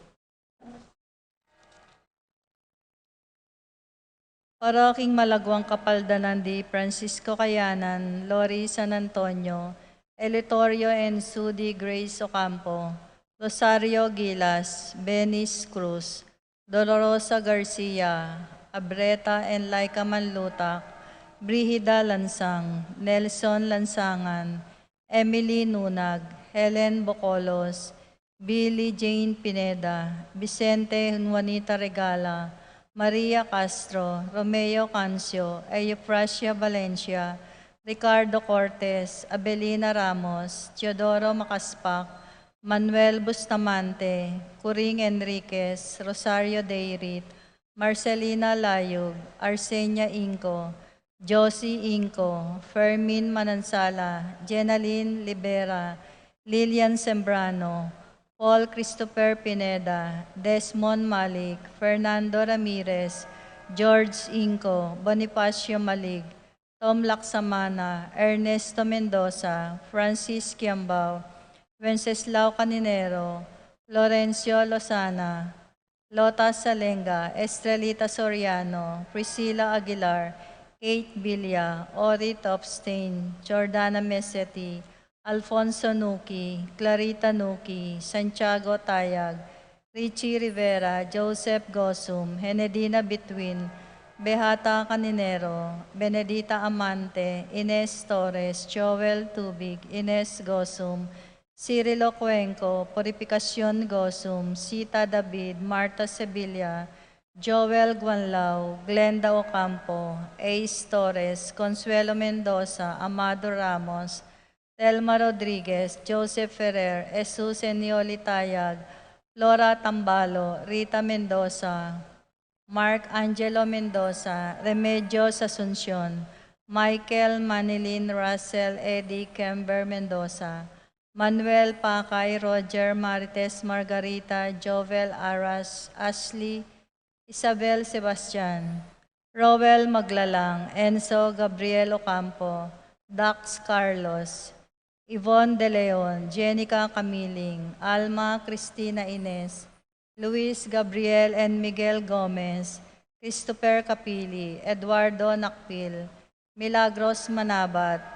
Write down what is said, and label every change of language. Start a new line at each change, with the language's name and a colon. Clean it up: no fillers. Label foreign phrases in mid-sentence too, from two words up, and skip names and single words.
Pampanga: Paroking Malagwang Kapaldanan di Francisco Cayanan, Lori San Antonio, Elitorio and Sudi Grace Ocampo, Rosario Gilas, Benis Cruz, Dolorosa Garcia, Abreta and Laika Manlutak, Brihida Lansang, Nelson Lansangan, Emily Nunag, Helen Bocolos, Billy Jane Pineda, Vicente Juanita Regala, Maria Castro, Romeo Cancio, Eufrasia Valencia, Ricardo Cortez, Abelina Ramos, Teodoro Macaspak, Manuel Bustamante, Curing Enriquez, Rosario Deirit, Marcelina Layug, Arsenia Inco, Josie Inco, Fermin Manansala, Jenaline Libera, Lilian Sembrano, Paul Christopher Pineda, Desmond Malik, Fernando Ramirez, George Inco, Bonifacio Malig, Tom Laksamana, Ernesto Mendoza, Francis Kiambao, Wenceslao Caninero, Lorenzo Lozana, Lota Salenga, Estrelita Soriano, Priscilla Aguilar, Kate Villa, Ori Topstein, Jordana Mesetti, Alfonso Nuki, Clarita Nuki, Santiago Tayag, Richie Rivera, Joseph Gosum, Henedina Bitwin, Behata Caninero, Benedita Amante, Ines Torres, Joel Tubig, Ines Gosum, Cirilo Cuenco, Purificación Gosum, Sita David, Marta Sevilla, Joel Guanlao, Glenda Ocampo, Ace Torres, Consuelo Mendoza, Amado Ramos, Telma Rodriguez, Joseph Ferrer, Jesus Enioli Tayag, Flora Tambalo, Rita Mendoza, Mark Angelo Mendoza, Remedios Asuncion, Michael Manilin Russell, Eddie Kember Mendoza, Manuel Pacay, Roger Marites Margarita, Jovel Aras, Ashley, Isabel Sebastian, Rowel Maglalang, Enzo Gabriel Ocampo, Dax Carlos, Yvonne De Leon, Jenica Camiling, Alma Cristina Ines, Luis Gabriel and Miguel Gomez, Christopher Capili, Eduardo Nakpil, Milagros Manabat,